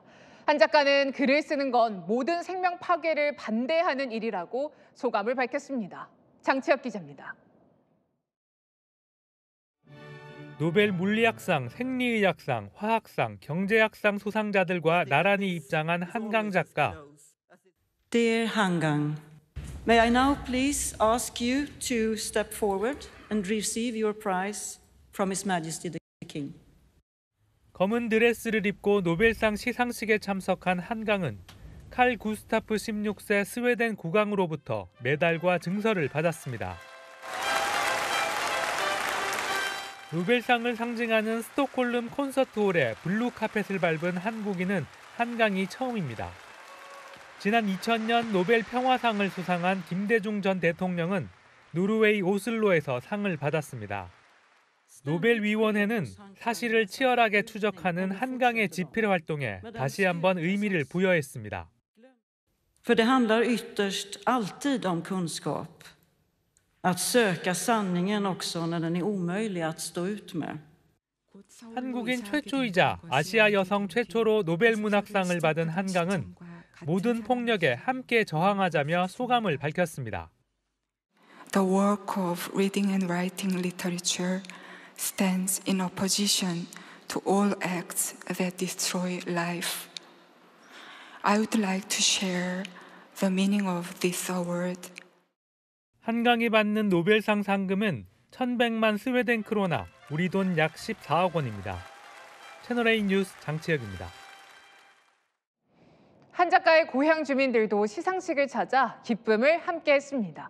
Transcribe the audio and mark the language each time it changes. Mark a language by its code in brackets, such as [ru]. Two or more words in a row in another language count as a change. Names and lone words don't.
[ko] 한 작가는 글을 쓰는 건 모든 생명 파괴를 반대하는 일이라고 소감을 밝혔습니다. 장치혁 기자입니다. 노벨 물리학상, 생리의학상, 화학상, 경제학상 수상자들과 나란히 입장한 한강 작가. [en] Dear 한강, may I now please ask you to step forward and receive your prize from His Majesty the King. [ko] 검은 드레스를 입고 노벨상 시상식에 참석한 한강은 칼 구스타프 16세 스웨덴 국왕으로부터 메달과 증서를 받았습니다. 노벨상을 상징하는 스톡홀름 콘서트홀에 블루 카펫을 밟은 한국인은 한강이 처음입니다. 지난 2000년 노벨 평화상을 수상한 김대중 전 대통령은 노르웨이 오슬로에서 상을 받았습니다. 노벨위원회는 사실을 치열하게 추적하는 한강의 집필 활동에 다시 한번 의미를 부여했습니다. [sv] För det handlar ytterst alltid om kunskap. Att söka sanningen också när den är omöjlig att stå ut med. [ko] 한국인 최초이자 아시아 여성 최초로 노벨문학상을 받은 한강은 모든 폭력에 함께 저항하자며 소감을 밝혔습니다. [en] The work of reading and writing literature stands in opposition to all acts that destroy life. I would like to share the meaning of this award. [ko] 한강이 받는 노벨상 상금은 1,100만 스웨덴 크로나, 우리 돈 약 14억 원입니다. 채널A 뉴스 장치혁입니다. 한 작가의 고향 주민들도 시상식을 찾아 기쁨을 함께했습니다.